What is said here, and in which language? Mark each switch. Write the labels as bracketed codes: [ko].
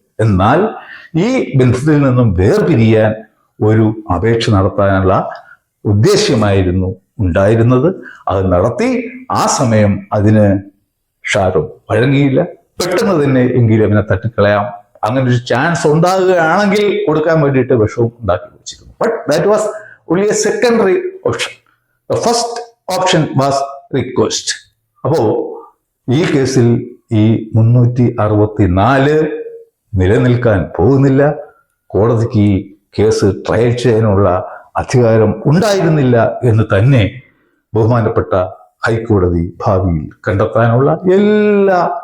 [ml] എന്നാൽ ഈ ബന്ധത്തിൽ നിന്നും വേർപിരിയാൻ ഒരു അപേക്ഷ നടത്താനുള്ള ഉദ്ദേശ്യമായിരുന്നു ഉണ്ടായിരുന്നത്. അത് നടത്തി. ആ സമയം അതിന് ഷാരോൺ വഴങ്ങിയില്ല. പെട്ടെന്ന് തന്നെ എങ്കിലും അവനെ തട്ടിക്കളയാം, അങ്ങനെ ഒരു ചാൻസ് ഉണ്ടാകുകയാണെങ്കിൽ കൊടുക്കാൻ വേണ്ടിയിട്ട് വിഷവും ഉണ്ടാക്കി വെച്ചിരുന്നു. [en] But that was only a secondary option. The first option was request. [ml] അപ്പോ ഈ കേസിൽ ഈ 364 നിലനിൽക്കാൻ പോകുന്നില്ല. കോടതിക്ക് ഈ കേസ് ട്രയൽ ചെയ്യാനുള്ള അധികാരം ഉണ്ടായിരുന്നില്ല എന്ന് തന്നെ ബഹുമാനപ്പെട്ട ഹൈക്കോടതി ഭാവിയിൽ കണ്ടെത്താനുള്ള എല്ലാ